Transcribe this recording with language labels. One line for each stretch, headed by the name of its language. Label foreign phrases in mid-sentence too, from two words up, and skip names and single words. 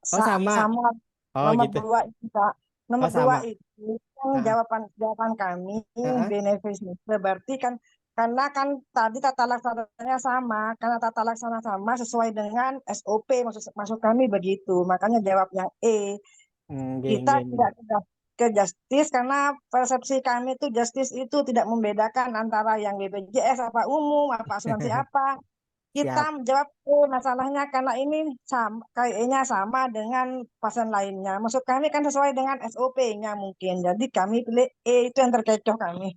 Indonesian: sama. Oh Nomor gitu. 2 itu, Kak. Oh Nomor 2 sama. itu kan Heeh, jawaban kami heeh. beneficial. Berarti kan karena kan tadi tata laksananya sama, karena tata laksana sama sesuai dengan SOP maksud kami begitu. Makanya jawab yang E. Nggih, Kita nggih, nggih. tidak ke justice karena persepsi kami itu justice itu tidak membedakan antara yang BPJS apa umum, apa asuransi apa. Siap. Kita menjawab masalahnya karena ini sama, kayaknya sama dengan pasien lainnya. Maksud kami kan sesuai dengan SOP-nya mungkin. Jadi kami pilih E, itu yang terkecoh kami.